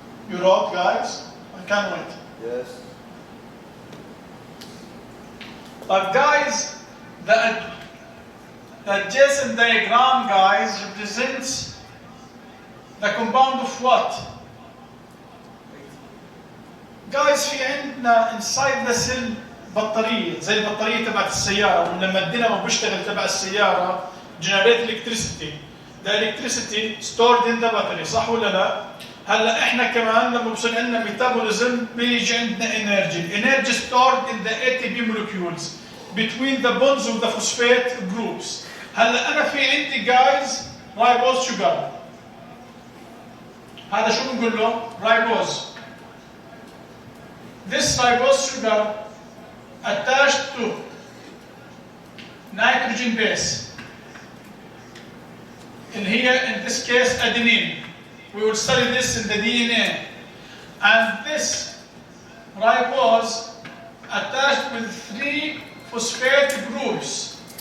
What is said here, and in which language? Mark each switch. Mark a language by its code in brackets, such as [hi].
[en] You wrote guys? I can't wait. Yes. But guys, the adjacent diagram guys represents the compound of what? [ar] Guys في عندنا [en] inside the cell [ar] بطارية زي البطارية تبعت السيارة، ولما الدينامو بيشتغل تبع السيارة [en] generate electricity. The electricity stored in the battery، [ar] صح ولا لا؟ هلا احنا كمان لما بصير عندنا ميتابوليزم بيجي عندنا energy. [en] Energy stored in the ATP molecules between the bonds of the phosphate groups. [ar] هلا انا في عندي guys ribose sugar. هذا شو بنقول له؟ ribose. [en] This ribose sugar attached to nitrogen base. And here, in this case, adenine. We will study this in the DNA. And this ribose attached with 3 phosphate groups.